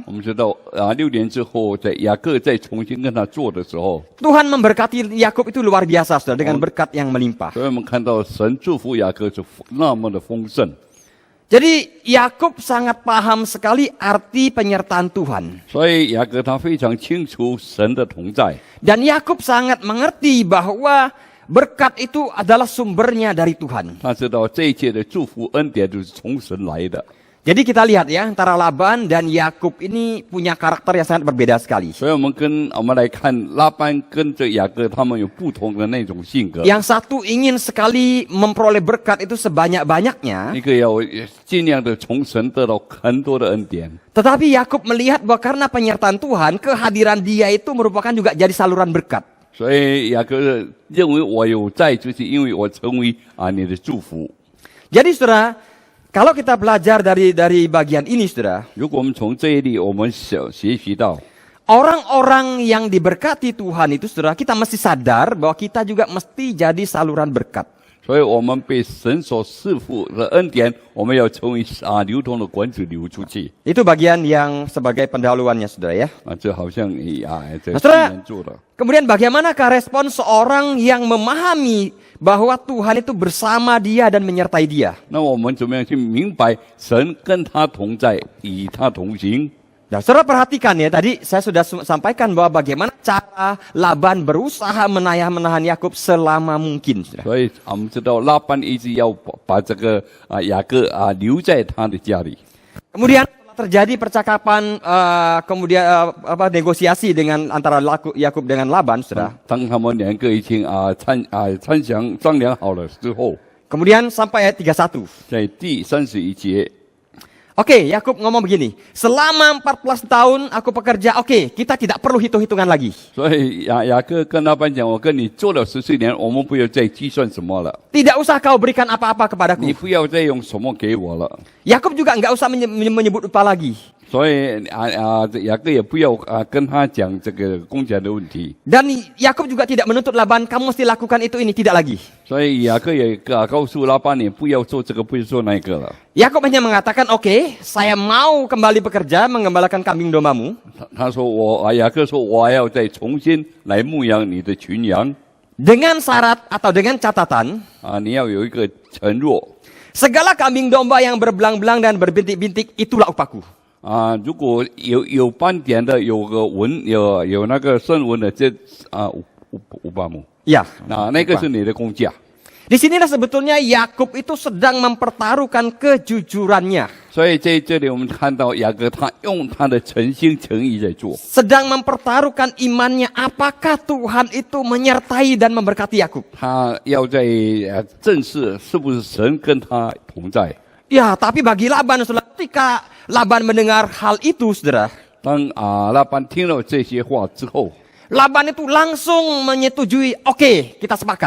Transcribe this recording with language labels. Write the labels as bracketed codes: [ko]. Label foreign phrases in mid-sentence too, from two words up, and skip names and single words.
[zh] 我们知道啊，6年之后，在雅各再重新跟他做的时候， [id] Tuhan memberkati Yakub itu luar biasa saudara, dengan berkat yang melimpah. [zh] 所以我们看到神祝福雅各是那么的丰盛。 [id] Jadi Yakub sangat paham sekali arti penyertaan Tuhan. [zh] 所以雅各他非常清楚神的同在， [id] Dan Yakub sangat mengerti bahwa berkat itu adalah sumbernya dari Tuhan. [zh] 他知道这一切的祝福恩典都是从神来的。 [id] Jadi kita lihat ya, antara Laban dan Yakub ini punya karakter yang sangat berbeda sekali. [zh] 所以我们来看拉班跟着雅各，他们有不同的那种性格。 [id] Yang satu ingin sekali memperoleh berkat itu sebanyak-banyaknya. [zh] 一个要尽量的从神得到很多的恩典， [id] Tetapi Yakub melihat bahwa karena penyertaan Tuhan, kehadiran dia itu merupakan juga jadi saluran berkat. [zh] 所以雅各认为我有在，就是因为我成为你的祝福。 [id] Jadi saudara, kalau kita belajar dari bagian ini saudara, [zh] 如果我们从这一例我们学习到， [id] orang-orang yang diberkati Tuhan itu saudara, kita mesti sadar bahwa kita juga mesti jadi saluran berkat. [zh] 所以我们被神所赐福的恩典，我们要成为流通的管子流出去。 [id] Itu bagian yang sebagai pendahuluannya saudara ya. [zh] 这好像这个 Saudara 今年做的。 [id] Kemudian bagaimanakah respon seorang yang memahami bahwa Tuhan itu bersama dia dan menyertai dia? [zh] 那我们怎么样去明白神跟他同在，与他同行？ [id] Nah, saudara perhatikan ya, tadi saya sudah sampaikan bahwa bagaimana cara Laban berusaha menahan Yakub selama mungkin. Saudara. [zh] 所以我们知道拉班一直要把这个雅各留在他的家里。 [id] Kemudian terjadi percakapan, kemudian negosiasi dengan antara Yakub dengan Laban, saudara. [zh] 当他们两个已经商量好了之后， [id] Kemudian sampai ayat 31. [zh] 在第31节。 [id] Oke, Yakub ngomong begini, selama 14 tahun aku bekerja, oke, kita tidak perlu hitung-hitungan lagi. [zh] 所以雅各跟老板讲：“我跟你做了14年，我们不要再计算什么了， [id] Tidak usah kau berikan apa-apa kepadaku. [zh] 你不要再用什么给我了。 [id] Yakub juga nggak usah menyebut upah lagi. ” [zh] 所以雅各也不要跟他讲这个工钱的问题。 [id] Dan Yakub juga tidak menuntut Laban, kamu mesti lakukan itu ini, tidak lagi. [zh] 所以雅各也告诉拉班，你不要做这个，不要做那个了。 [id] Yakub hanya mengatakan, oke, saya mau kembali bekerja mengembalakan kambing dombamu. [zh] 他说雅各说我要再重新来牧养你的群羊 [id] Dengan syarat atau dengan catatan, [zh] 你要有一个承诺 [id] segala kambing domba yang berbelang-belang dan berbintik-bintik, itulah upahku. [zh] 如果有斑点的，有个纹，有那个深纹的，这500亩， Ya. 那个是你的工价。 [id] Di sinilah sebetulnya Yakub itu sedang mempertaruhkan kejujurannya. [zh] 所以在这里我们看到雅各他用他的诚心诚意在做， [id] Sedang mempertaruhkan imannya, apakah Tuhan itu menyertai dan memberkati Yakub. [zh] 他要在正视是不是神跟他同在。 [id] Ya, tapi bagi Laban, saudara, ketika Laban mendengar hal itu, saudara, [zh] 当拉班听了这些话之后， [id] Laban itu langsung menyetujui, oke, kita sepakat.